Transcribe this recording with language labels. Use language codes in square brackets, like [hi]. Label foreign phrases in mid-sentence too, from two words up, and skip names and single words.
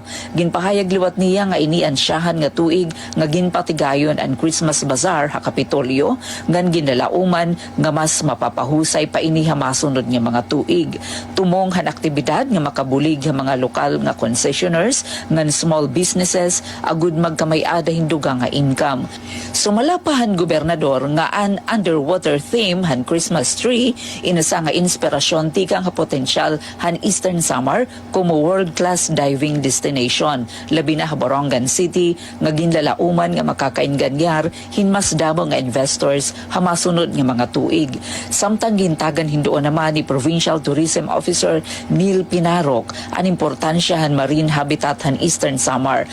[war] Ginpahayag liwat niya nga iniansyahan nga tuig nga ginpatigayon ang Christmas Bazaar ha Kapitolyo ngan ginalauman nga mas mapapahusay pa ini ha masunod nga mga tuig. Tumong han aktibidad nga makabulig ang mga lokal nga concessioners ngan [en] small businesses [war] agud magkamay-ada hinduga nga income. Sumalapahan gobernador nga an [en] underwater theme [war] han Christmas tree inasa nga inspirasyon tikang nga potensyal han Eastern Samar como [en] world-class diving destination. [war] Labi na ha Borongan City nga ginlalauman nga makakainganyar hinmasdamo nga investors ha masunod nga mga tuig. Samtang gintagan hindoon naman ni Provincial Tourism Officer Neil Pinarok ang importansya han [en] marine habitat [war] han Eastern Samar.